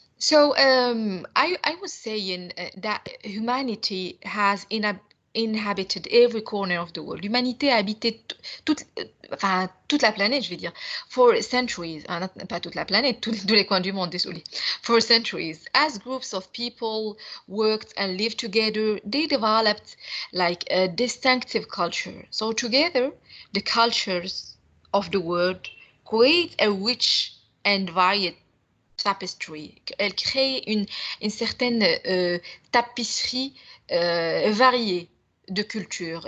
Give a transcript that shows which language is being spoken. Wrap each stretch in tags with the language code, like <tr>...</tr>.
<en>So, I was saying that humanity has inhabited every corner of the world.</en> <fr>L'humanité a habité enfin, toute la planète, je vais dire,</fr> <en>for centuries.</en> <fr>Pas toute la planète, tous les coins du monde, désolé.</fr> <en>For centuries, as groups of people worked and lived together, they developed like a distinctive culture. So together, the cultures of the world create a rich and varied tapestry.</en> <fr>Elle crée une certaine tapisserie variée de culture.</fr>